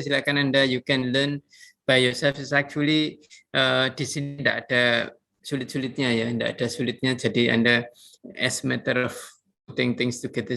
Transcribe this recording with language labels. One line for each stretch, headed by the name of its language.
Indonesian: Silakan Anda,
English: you can learn by yourself. It's actually
Indonesian: di sini tidak ada sulit-sulitnya ya, tidak ada sulitnya. Jadi Anda
English: as matter of putting things together.